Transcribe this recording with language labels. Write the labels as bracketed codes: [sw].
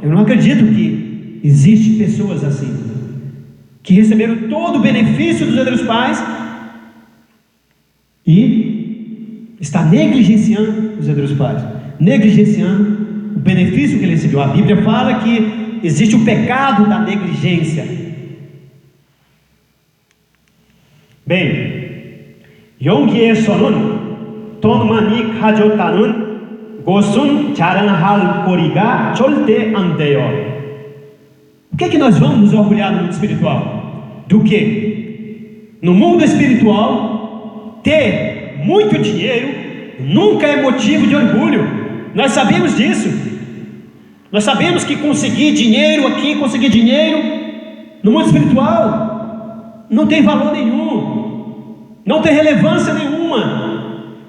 [pt] Eu não acredito que existem pessoas assim, que receberam todo o benefício dos verdadeiros pais e está negligenciando os verdadeiros pais, negligenciando o benefício que ele recebeu. A Bíblia fala que existe o pecado da negligência. [ko] Bem, 여기에서는 돈 많이 가졌다는 것은 자랑할 거리가 절대 안 돼요. [pt] O que é que nós vamos nos orgulhar no mundo espiritual? Do que? No mundo espiritual, ter muito dinheiro nunca é motivo de orgulho. Nós sabemos disso. Nós sabemos que conseguir dinheiro aqui, conseguir dinheiro no mundo espiritual não tem valor nenhum, não tem relevância nenhuma.